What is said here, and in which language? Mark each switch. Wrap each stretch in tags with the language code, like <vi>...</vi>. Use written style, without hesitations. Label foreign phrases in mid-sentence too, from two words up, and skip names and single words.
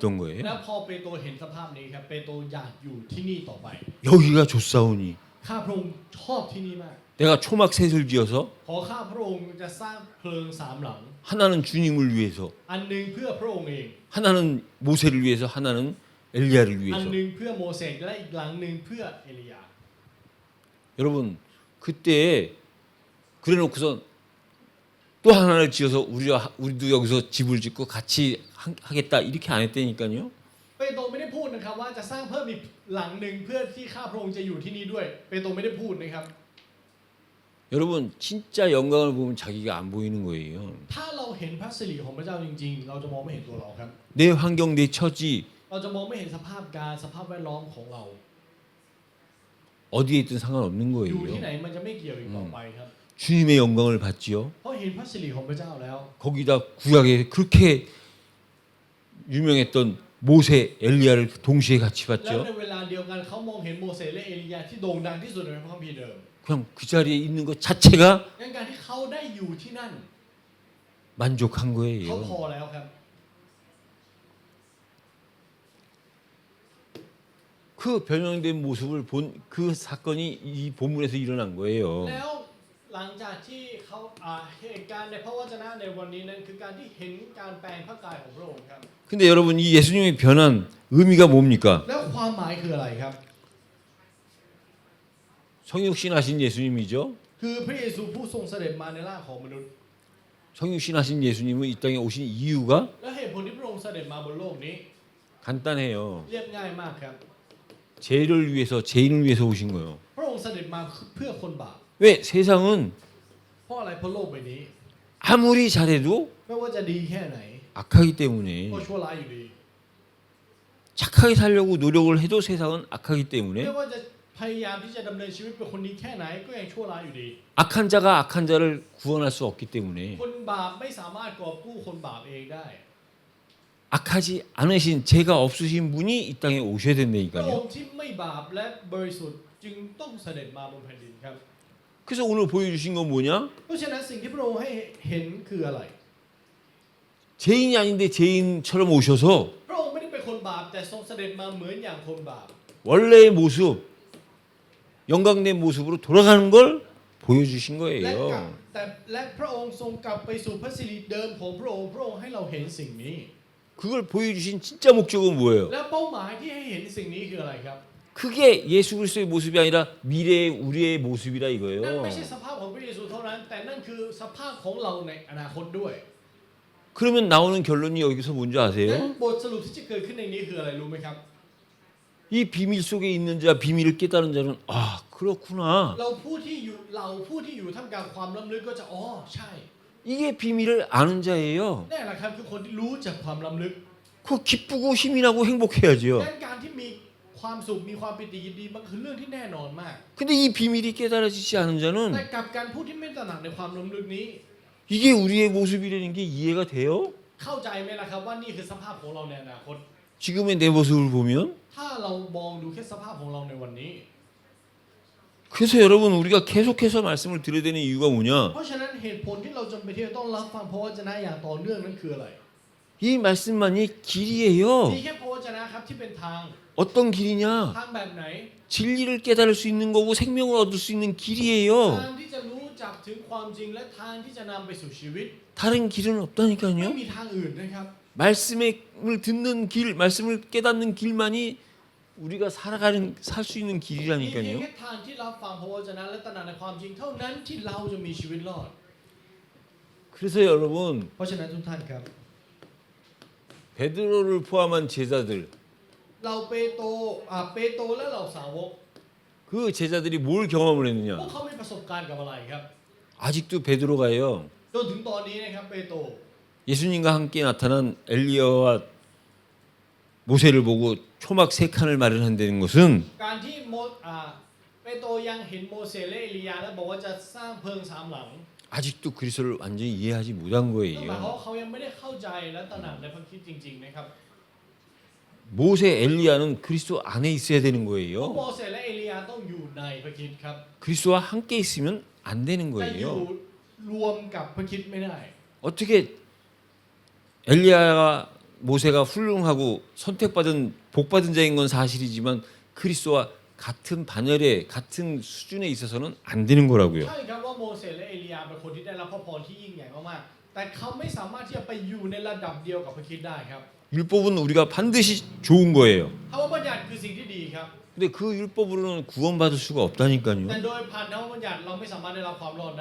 <th>และ</th> <ko>거예요.</ko> <th>พอเปโตรเห็นสภาพนี้ครับเปโตรอยากอยู่ที่นี่ต่อไป</th> <ko>여기가 좋사오니</ko> <th>ข้าพระองค์ชอบที่นี่มาก</th> <ko>내가 초막 셋을 지어서</ko> <th>ขอข้าพระองค์จะสร้างเพลิง3หลัง</th> <ko>하나는 주님을 위해서</ko> <th>อันหนึงเพื่อพระองค์เอง</th> <ko>하나는 모세를 위해서 하나는 엘리야를</ko> <th>อัน</th> <ko>위해서</ko> <th>หนึงเพื่อโมเสสและอีกหลังหนึงเพื่อเอลียา</th> <ko>여러분 그때 그래놓고서 또 하나를 지어서 우리도 여기서 집을 짓고 같이 하겠다 이렇게 안 했다니까요.</ko> <th>เปโตรไม่ได้พูดนะครับว่าจะสร้างเพิ่มอีกหลังหนึ่งเพื่อที่ข้าพระองค์จะอยู่ที่นี่ด้วยเปโตรไม่ได้พูดนะครับ</th> <ko>여러분 진짜 영광을 보면 자기가 안 보이는 거예요.</ko> <th>ถ้าเราเห็นพระสิริของพระเจ้าจริงๆ เราจะมองไม่เห็นตัวเราครับ</th> <ko>내 환경, 내 처지</ko> <th>เราจะมองไม่เห็นสภาพการสภาพแวดล้อมของเรา</th> <ko>어디에 있든 상관없는</ko> <th>อยู่ที่ไหน</th> <ko>거예요.</ko> <th>มันจะไม่เกี่ยวอีกต่อไปครับ</th> <ko>주님의 영광을 받지요.</ko> <th>เพราะเห็นพระสิริของพระเจ้าแล้ว</th> <ko>거기다 구약에 그렇게 유명했던 모세, 엘리야를 동시에 같이</ko> <th>แล้ว</th> <ko>봤죠.</ko> <th>ในเวลาเดียวกันเขามองเห็นโมเสสและเอลียาที่โด่งดังที่สุดในพระคัมภีร์เดิม</th> <ko>그냥 그 자리에 있는 것 자체가</ko> <th>งั้นการที่เขาได้อยู่ที่นั่น</th> <ko>만족한</ko> <th>เขาพ</th> <ko>거예요.</ko> <th>อแล้วครับ</th> <ko>그 변형된 모습을 본 그 사건이 이 본문에서 일어난 거예요.</ko> <th>แล้วหลังจากที่เขาเหตุการณ์ในพระวจนะในวันนี้นั้นคือการที่เห็นการแปลงพระกายของพระองค์ครับ</th> <ko>근데 여러분 이 예수님의 변한 의미가 뭡니까?</ko> <th>แล้วความหมายคืออะไรครับ</th> <ko>성육신하신 예수님이죠.</ko> <th>คือพระเยซูผู้ทรงเสด็จมาในร่างของมนุษย์</th> <ko>성육신하신 예수님은 이 땅에 오신 이유가</ko> <th>และเหตุผลที่พระองค์เสด็จมาบนโลกนี้</th> <ko>간단해요.</ko> <th>เรียบง่ายมากครับ</th> <ko>죄를 위해서 죄인을 위해서 오신 거예요.</ko> <th>พระองค์เสด็จมาเพื่อคนบาป</th> <ko>왜 세상은</ko> <th>เพราะอะไรเพราะโลกใบนี้</th> <ko>아무리 잘해도</ko> <th>ไม่ว่าจะดีแค่ไหน</th> <ko>악하기 때문에</ko> <th>ก็ชั่วร้ายอยู่ดี</th> <ko>착하게 살려고 노력을 해도 세상은 악하기</ko> <th>ไม่</th> <ko>때문에</ko> <th>ว่าจะพยายามที่จะดำเนินชีวิตเป็นคนดีแค่ไหนก็ยังชั่วร้ายอยู่ดี</th> <ko>악한 자가 악한 자를 구원할 수 없기 때문에</ko> <th>คนบาปไม่สามารถกอบกู้คนบาปเองได้</th> <ko>악하지 않으신 죄가 없으신 분이 이 땅에 오셔야</ko> <th>พระอง</th> <ko>된다니까요.</ko> <th>ค์ที่ไม่บาปและบริสุทธิ์จึงต้องเสด็จมาบนแผ่นดินครับ</th> <ko>그래서 오늘 보여주신 건 뭐냐?</ko> <th>เพราะฉะนั้นสิ่งที่พระองค์ให้เห็นคืออะไร</th> <ko>죄인이 아닌데 죄인처럼 오셔서</ko> <th>พระองค์ไม่ได้เป็นคนบาปแต่ทรงเสด็จมาเหมือนอย่างคนบาป</th> <ko>원래의 모습, 영광된 모습으로 돌아가는 걸 보여주신</ko> <th>และกลับ</th> <ko>거예요.</ko> <th>และพระองค์ทรงกลับไปสู่พระสิริเดิมของพระองค์พระองค์ให้เราเห็นสิ่งนี้</th> <ko>그걸 보여주신 진짜 목적은 뭐예요?</ko> <th>และเป้าหมายที่ให้เห็นสิ่งนี้คืออะไรครับ</th> <ko>그 그게 예수 그리스도의 모습이 아니라 미래의 우리의 모습이라</ko> <th>นั่น</th> <ko>이거예요.</ko> <th>ไม่ใช่สภาพของพระเยซูเท่านั้น แต่นั่นคือสภาพของเราในอนาคตด้วย</th> <ko>그러면 나오는 결론이 여기서 뭔지</ko> <th>นั้น</th> <ko>아세요?</ko> <th>บทสรุปที่จะเกิดขึ้นในนี้คืออะไรรู้ไหมครับ</th> <ko>이 비밀 속에 있는 자, 비밀을 깨달은 자는 아 그렇구나.</ko> <th>เราผู้ที่อยู่ท่ามกลางความล้ำลึกก็จะอ๋อใช่</th> <ko>이게 비밀을 아는 자예요.</ko> <th>นี่แหละครับคือคนที่รู้จากความล้ำลึก</th> <ko>그 기쁘고 힘이 나고 행복해야죠.</ko> <th>ดังนั้นการที่มีความสุขมีความปิติยินดีมันคือเรื่องที่แน่นอนมาก</th> <ko>근데 이 비밀이 깨달아지지 않은</ko> <th>แต่</th> <ko>자는</ko> <th>กับการผู้ที่ไม่ตระหนักในความล้ำลึกนี้</th> <ko>이게 우리의 모습이라는 게 이해가 돼요?</ko> <th>เข้าใจไหมล่ะครับว่านี่คือสภาพของเราในอนาคต</th> <ko>지금의 내 모습을 보면</ko> <th>ถ้าเรามองดูแค่สภาพของเราในวันนี้</th> <ko>그래서 여러분 우리가 계속해서 말씀을 들어야 되는 이유가 뭐냐?</ko> <th>เพราะฉะนั้นเหตุผลที่เราจำเป็นที่จะต้องรับฟังพระวจนะอย่างต่อเนื่องนั้นคืออะไร</th> <ko>이 말씀만이 길이에요.</ko> <th>มีแค่พระวจนะครับที่เป็นทาง</th> <ko>어떤 길이냐?</ko> <th>ทางแบบไหน</th> <ko>진리를 깨달을 수 있는 거고 생명을 얻을 수 있는</ko> <th>ทาง</th> <ko>길이에요.</ko> <th>ที่จะรู้จักถึงความจริงและทางที่จะนำไปสู่ชีวิต</th> <ko>다른 길은</ko> <th>ไม่</th> <ko>없다니까요.</ko> <th>มีทางอื่นนะครับ</th> <ko>말씀을 듣는 길, 말씀을 깨닫는 길만이 우리가 살 수 있는</ko> <th>มีเพียง</th> <ko>길이라니까요.</ko> <th>แค่ทางที่รับฟังพระวจนะและตระหนักในความจริงเท่านั้นที่เราจะมีชีวิตรอด</th> <ko>그래서 여러분</ko> <th>เพราะฉะนั้นทุกท่านครับ</th> <ko>베드로를 포함한 제자들</ko> <th>เราเปโตและเหล่าสาวก</th> <ko>그 제자들이 뭘 경험을</ko> <th>พวก</th> <ko>했느냐?</ko> <th>เขามีประสบการณ์กับอะไรครับ</th> <ko>아직도 베드로가요.</ko> <th>จนถึงตอนนี้นะครับเปโตร</th> <ko>예수님과 함께 나타난 엘리야와 모세를 보고 초막 3칸을 마련한다는 것은</ko> <th>การที่เปโตรยังเห็นโมเสสและเอลียาและบอกว่าจะสร้างเพิงสามหลัง</th> <ko>아직도 그리스도를 완전히 이해하지 못한</ko> <th>นั่นหมายความ</th> <ko>거예요.</ko> <th>ว่าเขายังไม่ได้เข้าใจและตระหนักในพระคริสต์จริงๆนะครับ</th> <ko>모세, 엘리야는 그리스도 안에 있어야 되는</ko> <th>เพราะโม</th> <ko>거예요.</ko> <th>เสสและเอลียาต้องอยู่ในพระคริสต์ครับ</th> <ko>그리스도와 함께 있으면 안 되는</ko> <th>แต่อยู่</th> <ko>거예요.</ko> <th>รวมกับพระคริสต์ไม่ได้</th> <ko>어떻게 엘리야와 모세가 훌륭하고 선택받은 복받은 자인 건 사실이지만 그리스도와 같은 반열에 같은 수준에 있어서는 안 되는 거라고요.</ko> <th>ใช่ครับว่าโมเสสและเอลียาเป็นคนที่ได้รับพระพรที่ยิ่งใหญ่มากๆแต่เขาไม่สามารถที่จะไปอยู่ในระดับเดียวกับพระคริสต์ได้ครับ</th> <ko>율법은 우리가 반드시 좋은 거예요.</ko> <th>ธรรมบัญญัติคือสิ่งที่ดีครับ</th> <ko>근데 그 율법으로는 구원받을 수가 없다니까요.</ko> <th>แต่โดยผ่านธรรมบัญญัติเราไม่สามารถได้รับความรอดได้</th>